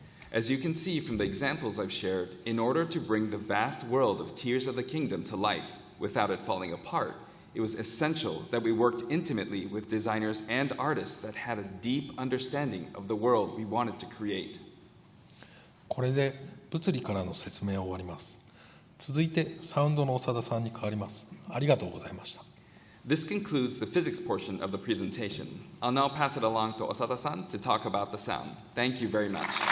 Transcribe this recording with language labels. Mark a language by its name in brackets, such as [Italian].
[English] As you can see from the examples I've shared, in order to bring the vast world of Tears of the Kingdom to life without it falling apart, it was essential that we worked intimately with designers and artists that had a deep understanding of the world we wanted to create. [Japanese] これで物理からの説明を終わります。続いてサウンドの長田さんに代わります。ありがとうございました。 [English] This concludes the physics portion of the presentation. I'll now pass it along to Osada-san to talk about the sound. Thank you very much.